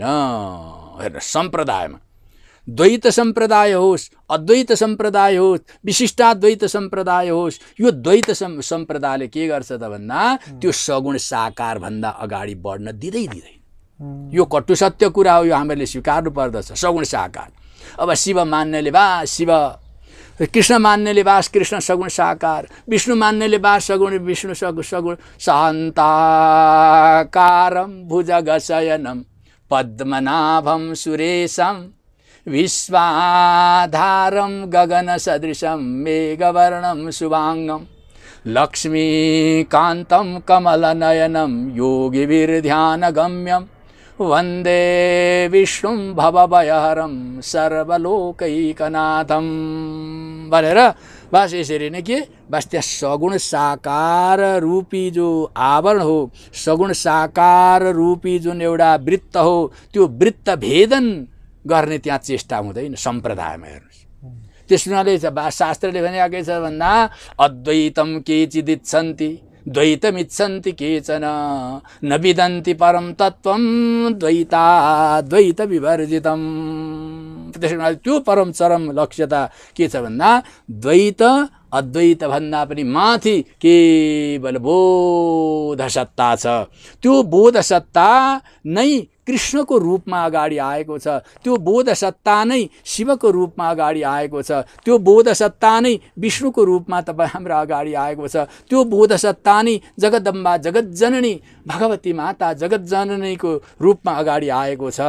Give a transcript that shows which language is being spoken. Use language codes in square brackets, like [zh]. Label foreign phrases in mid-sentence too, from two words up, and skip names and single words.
[ne] हेर्नुहोस्, सम्प्रदायमा द्वैत सम्प्रदाय होस्, अद्वैत सम्प्रदाय होस्, विशिष्टाद्वैत सम्प्रदाय होस्, यो द्वैत सम्प्रदायले के गर्छ त भन्दा त्यो सगुण साकार भन्दा अगाडि बढ्न दिँदैन। यो कटु सत्य कुरा हो, यो हामीले स्वीकार्नु पर्दछ। सगुण साकार, अब शिव मान्नेले वास शिव, कृष्ण मान्नेले वास कृष्ण सगुण साकार, विष्णु मान्नेले वास सगुण विष्णु सगुण [sa] शान्ताकारं भुजगशयनं पद्मनाभं सुरेशं विश्वाधारं गगनसदृशं मेघवर्णं शुभांगं लक्ष्मीकान्तं कमलनयनं योगिभिर्ध्यानगम्यं वन्दे विष्णुं भवभयहरं सर्वलोकैकनाथं [ne] भनेर बस यसरी नै के बस त्यहाँ सगुण साकार रूपी जो आवरण हो, सगुण साकार रूपी जुन एउटा वृत्त हो, त्यो वृत्त भेदन गर्ने त्यहाँ चेष्टा हुँदैन सम्प्रदायमा। हेर्नुहोस्, त्यस हुनाले शास्त्रले भनेकै छ भन्दा [sa] अद्वैतम केचिदिच्छन्ति द्वैतमिच्छन्ति केचन न विदन्ति परम तत्त्वम द्वैताद्वैत विवर्जितम। [ne] त्यस हुनाले त्यो परम चरम लक्ष्यता के छ भन्दा द्वैत अद्वैत भन्दा पनि माथि केवल बोध सत्ता छ। त्यो बोध सत्ता नै कृष्णको रूपमा अगाडि आएको छ, त्यो बोध सत्ता नै शिवको रूपमा अगाडि आएको छ, त्यो बोध सत्ता नै विष्णुको रूपमा तपाईँ हाम्रो अगाडि आएको छ, त्यो बोध सत्ता नै जगदम्बा जगज्जननी भगवती माता जगज्जननीको रूपमा अगाडि आएको छ।